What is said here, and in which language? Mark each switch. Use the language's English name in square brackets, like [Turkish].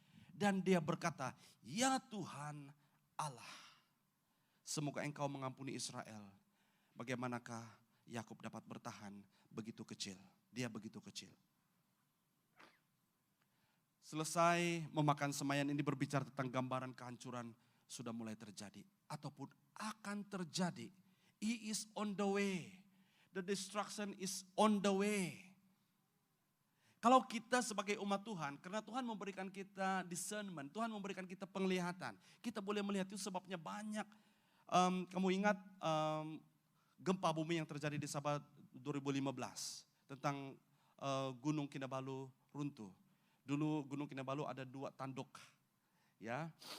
[Indonesian] Dan dia berkata, ya Tuhan Allah, semoga engkau mengampuni Israel. Bagaimanakah Yakub dapat bertahan begitu kecil? Dia begitu kecil. Selesai memakan semayan ini berbicara tentang gambaran kehancuran sudah mulai terjadi. Ataupun akan terjadi. [English] He is on the way. The destruction is on the way. [Indonesian] Kalau kita sebagai umat Tuhan, karena Tuhan memberikan kita discernment, Tuhan memberikan kita penglihatan. Kita boleh melihat itu sebabnya banyak. Kamu ingat gempa bumi yang terjadi di Sabah 2015. Tentang Gunung Kinabalu runtuh. Dulu Gunung Kinabalu ada 2 tanduk. Ya.